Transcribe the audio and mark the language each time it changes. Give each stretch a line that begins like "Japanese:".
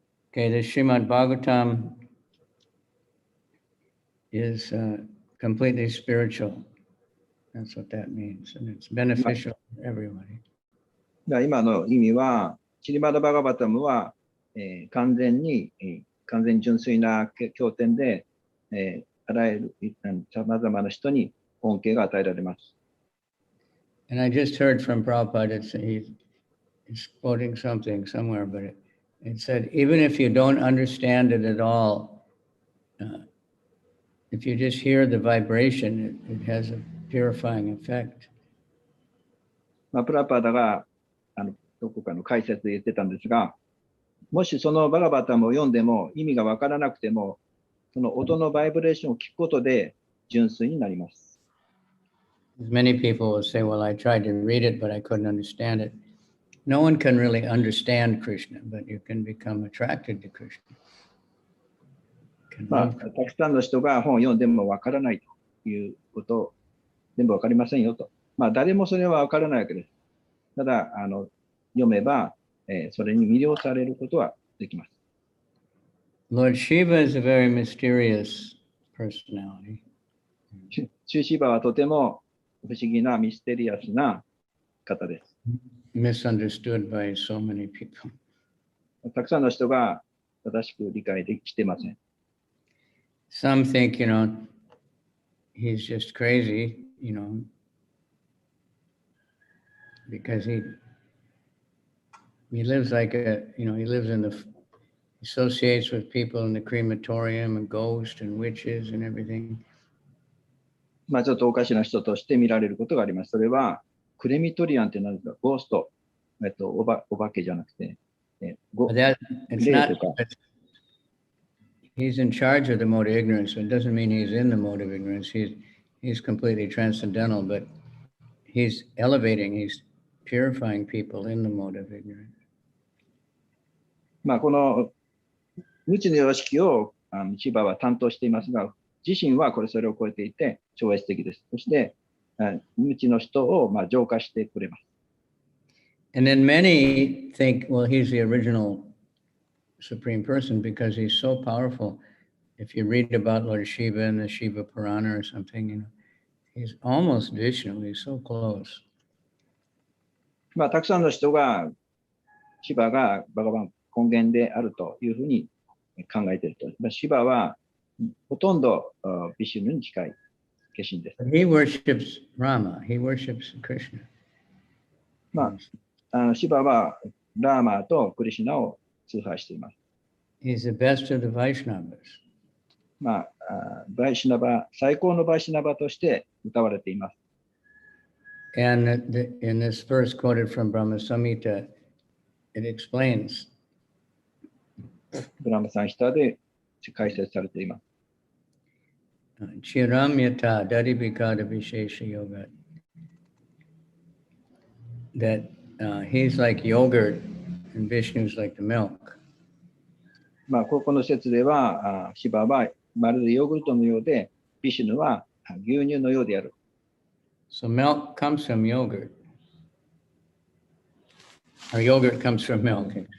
English: Okay, the Srimad Bhagavatam is completely spiritual. That's what that means. And it's beneficial for everybody.
Japanese: 今の意味は、シリマダ・バガバタムは、完全に純粋な経典で、あらゆるさまざまな人に恩恵が与えられます。
English: And I just heard from Prabhupada, he's quoting something somewhere, but it said, even if you don't understand it at all, if you just hear the vibration, it has a purifying effect.
Japanese: プラパダがどこかの解説で言ってたんですが、もしそのバガバタムを読んでも意味がわからなくても、その音のバイブレーションを聞くことで純粋になります。
English: Many people will say, well, I tried to read it, but I couldn't understand it. No one can really understand Krishna, but you can become attracted to Krishna.
Japanese: たくさんの人が本を読んでもわからないということを全部わかりませんよと。誰もそれはわからないわけです。ただ、読めば、それに魅了されることはできます。
English: Lord Shiva is a very mysterious personality.
Japanese: シュシバはとても不思議なミステリアスな方です。
English: Misunderstood by so many people.
Japanese: たくさんの人が正しく理解できてません。
English: Some think, he's just crazy, because he lives like he lives associates with people in the crematorium and ghosts and witches and everything.
Japanese: ちょっとおかしな人として見られることがあります。それは、クレミトリアンって何ですか？ゴースト。お化けじゃなくて、
English: It's not, he's in charge of the mode of ignorance. So it doesn't mean he's in the mode of ignorance. He's completely transcendental, but he's elevating, he's purifying people in the mode of ignorance.
Japanese: この無知の様式をシバは担当していますが、自身はそれを超えていて超越的です。そして無知の人を浄化してくれます。
English: And then many think, well, he's the original Supreme Person because he's so powerful. If you read about Lord Shiva in the Shiva Purana or something, he's almost Vishnu. He's so close.
Japanese: たくさんの人がシバがバガバン根源であるというふうに考えていると。シバはほとんどビシュヌに近い化身です。
English: He worships Rama. He worships Krishna.
Japanese: シバはラーマーとクリシュナを崇拝しています。
English: He's the best of the Vaishnavas.
Japanese: バイシュナバ、最高のバイシュナバとして歌われています。
English: And in this verse quoted from Brahma Samhita, it explains.
Japanese: ブラマサンヒタで解説されています。
Sanskrit: Chiram yata dadibikada vishesha yoga.
English: That he's like yogurt and Vishnu's like the milk.
Japanese: ここの説では、シバはまるでヨーグルトのようで、ビシュヌは牛乳のようである。
English: So milk comes from yogurt. Or yogurt comes from milk.